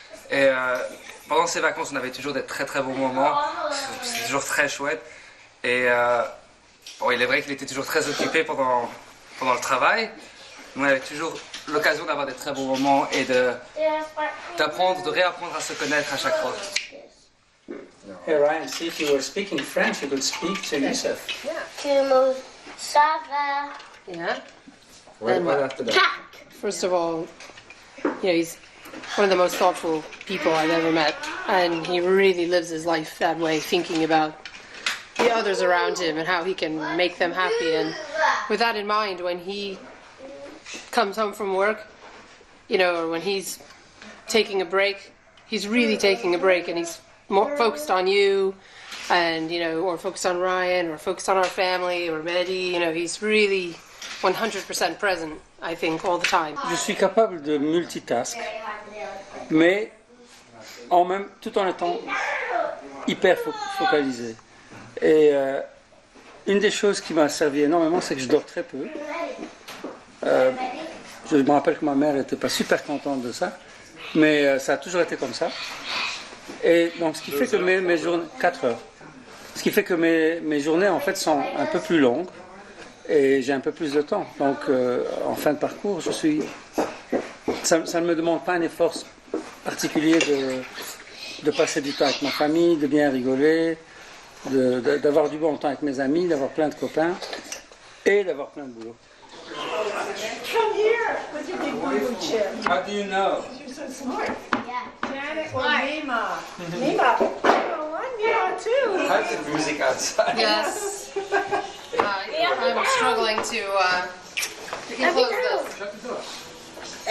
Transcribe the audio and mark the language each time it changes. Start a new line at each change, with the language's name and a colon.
French: Et pendant ces vacances, on avait toujours des très très bons moments. C'était toujours très chouette. Et bon, il est vrai qu'il était toujours très occupé pendant le travail. On avait toujours l'occasion d'avoir des très bons moments et d'apprendre, de réapprendre à se connaître à chaque fois.
English: Hey Ryan, see if you were speaking French, you could speak to Youssef.
French: Como ça va?
English: Yeah. Right after that. First of all, he's one of the most thoughtful people I've ever met, and he really lives his life that way, thinking about the others around him and how he can make them happy. And with that in mind, when he comes home from work, or when he's taking a break, he's really taking a break, and he's more focused on you, and or focused on Ryan, or focused on our family, or Mehdi. He's really 100% present, I think, all the time.
French: Je suis capable de multitask, mais tout en étant hyper focalisé. Et une des choses qui m'a servi énormément, c'est que je dors très peu. Je me rappelle que ma mère n'était pas super contente de ça, mais ça a toujours été comme ça. Et donc, ce qui fait que mes journées, 4 heures, ce qui fait que mes journées en fait sont un peu plus longues et j'ai un peu plus de temps. Donc, en fin de parcours, ça ne me demande pas un effort particulier de passer du temps avec ma famille, de bien rigoler, d'avoir du bon temps avec mes amis, d'avoir plein de copains et d'avoir plein de boulot.
English: Come here with your big blue chip. How do you know? You're so smart. Yeah. Janet or Nima? Nima. Oh, I'm Nima too. How's the music outside? Yes. I'm struggling to close this.